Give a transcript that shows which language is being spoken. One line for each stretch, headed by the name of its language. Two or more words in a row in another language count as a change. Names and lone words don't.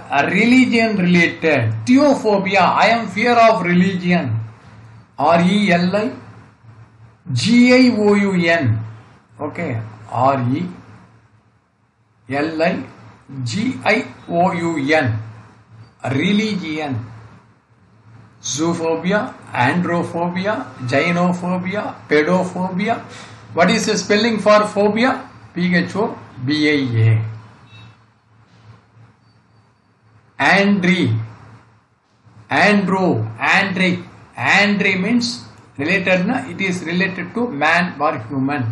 English: Religion related. Theophobia. I am fear of religion. RELIGIOUN. Okay. RELIGIOUN. Religion. Zoophobia, androphobia, gynophobia, pedophobia. What is the spelling for phobia? PHOBIA. Andry, andro, andric. Andry means related, it is related to man or human.